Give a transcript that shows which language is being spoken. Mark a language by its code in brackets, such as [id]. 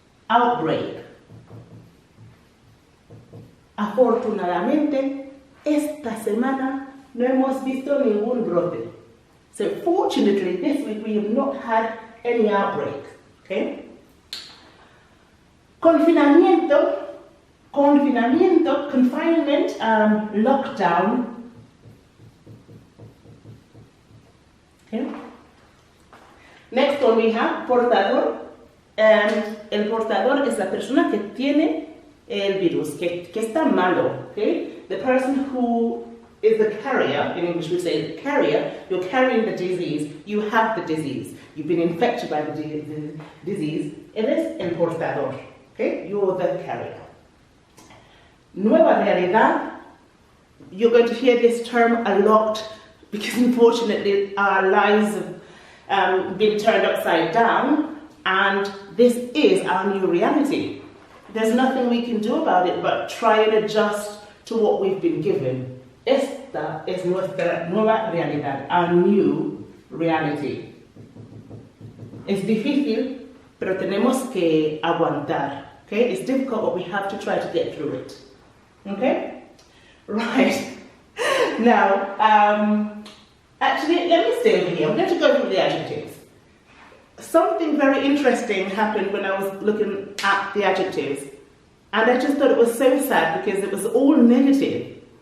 [en] Outbreak. [es] Afortunadamente, esta semana no hemos visto ningún brote. [en] So fortunately, this week we have not had any outbreak. Okay? Confinamiento, confinement, lockdown. Okay? Next one we have portador. [es] El portador es la persona que tiene el virus, que está malo, okay? [en] The person who is the carrier, in English we say the carrier, you're carrying the disease, you have the disease, you've been infected by the disease, [es] eres el portador, [en] okay? You're the carrier. [es] nueva realidad. [en] You're going to hear this term a lot because unfortunately our lives have been turned upside down, and this is our new reality. There's nothing we can do about it but try and adjust to what we've been given. [es] Esta es nuestra nueva realidad, [en] our new reality. [es] Es difícil, pero tenemos que aguantar. [en] Okay? It's difficult, but we have to try to get through it. Okay? Right. Now, actually, let me stay over here. I'm going to go through the adjectives. Something very interesting happened when I was looking at the adjectives, and I just thought it was so sad because it was all negative.